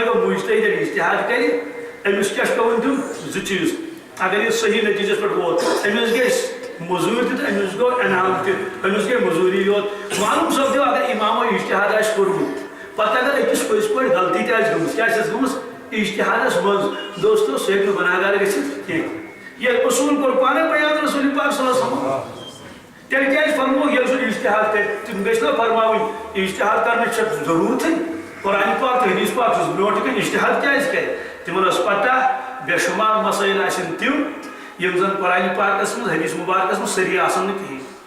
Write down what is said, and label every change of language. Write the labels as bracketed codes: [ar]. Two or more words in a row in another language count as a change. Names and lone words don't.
[ks] گوٚو مُجتہد ییٚلہِ اجتہاد کرِ أمِس کیٛاہ چھُ پیٚوان دیُن زٕ چیٖز اگر یہِ صحیح نتیجس پٮ۪ٹھ ووت أمِس گژھِ موٚزوٗرۍ تہِ تہٕ أمِس گوٚو انعام تہِ أمِس گٔے موٚزوٗری یوت معلوم سپدیو اگر امامو اجتہاد آسہِ کوٚرمُت پتہٕ اگر أکِس پٔزۍ پٲٹھۍ غلطی تہِ آسہِ گٔمٕژ کیٛاہ آسٮ۪س گٔمٕژ اجتہادس منٛز دوستو سُہ ہیٚکہِ نہٕ گُناہگار گٔژھِتھ کینٛہہ یہ اصول کوٚر پانے بیان رسول پاک صلی اللہ علیہ وسلم تیٚلہِ کیٛازِ فرمو ییٚلہِ سُہ اجتہاد کرِ تِم گژھِ نا فرماوٕنۍ اجتہاد کرنٕچ چھےٚ ضروٗرتھٕے قرآن پاک تہٕ حدیث پاک چھُس برونٛٹھ کَنہِ اجتہاد کیٛازِ کرِ تِمن ٲس پتہ بے شُمار مسٲیل آسن تِم یم زن قرآن پاکس من حدیث مبارکس من سری آسان کہیں